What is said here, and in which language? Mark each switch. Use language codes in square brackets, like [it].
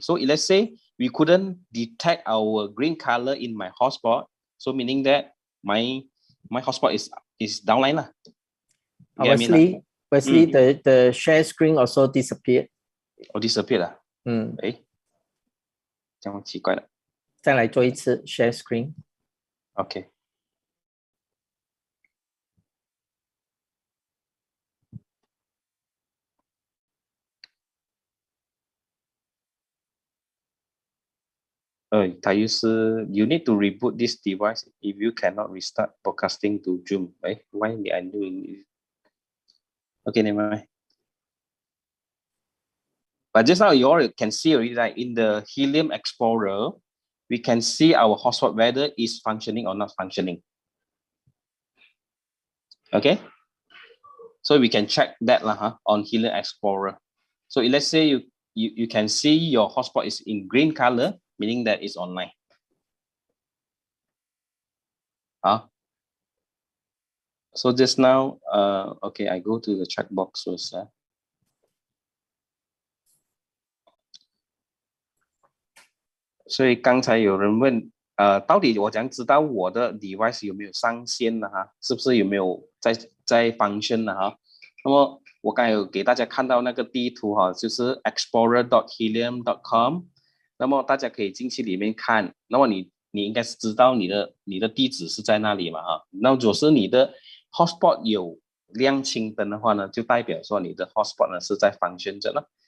[en] So let's say we couldn't detect our green color in my hotspot. So meaning that my hotspot is downline. Wesley, the share screen also disappeared. Disappeared. [zh] 这样奇怪了。再来做一次 share screen。 [en] OK。 [zh] 它又是 [en] you need to reboot this device if you cannot restart broadcasting to Zoom. Why am I doing this? Okay, never mind. But just now you all can see already, like in the Helium Explorer, we can see our hotspot whether is functioning or not functioning. Okay, so we can check that on Helium Explorer. So let's say you can see your hotspot is in green color, meaning that it's online. So just now, okay, I go to the chat box first. [zh] 所以刚才有人问，到底我怎样知道我的 device 有没有上线了是不是有没有在 function 了那么我刚才有给大家看到那个地图就是 explorer.helium.com， 那么大家可以进去里面看，那么你应该是知道你的地址是在那里嘛那如果是你的 hotspot 有亮青灯的话呢，就代表说你的 hotspot 呢是在 function 着了。